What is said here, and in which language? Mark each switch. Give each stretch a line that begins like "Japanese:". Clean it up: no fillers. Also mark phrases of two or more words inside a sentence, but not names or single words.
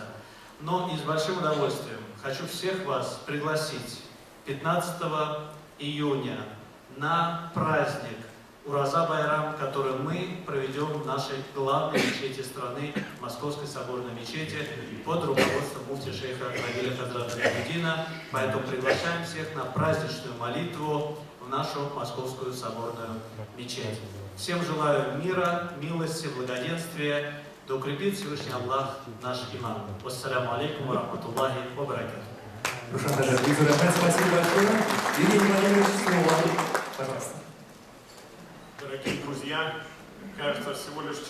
Russian: Но и с большим удовольствием хочу всех вас пригласить 15 июня на праздник Ураза Байрам, который мы проведем в нашей главной мечети страны, Московской соборной мечети, под руководством муфти шейха Равиля Hazret Гайнуддина. Поэтому приглашаем всех на праздничную молитву в нашу Московскую соборную мечеть. Всем желаю мира, милости, благоденствия. Да укрепит Всевышний Аллах наш иман.
Arabic: والسلام عليكم ورحمة الله وبركاته.
Russian: Спасибо большое. Евгений Владимирович, слово вам. Пожалуйста. Дорогие друзья, кажется, всего лишь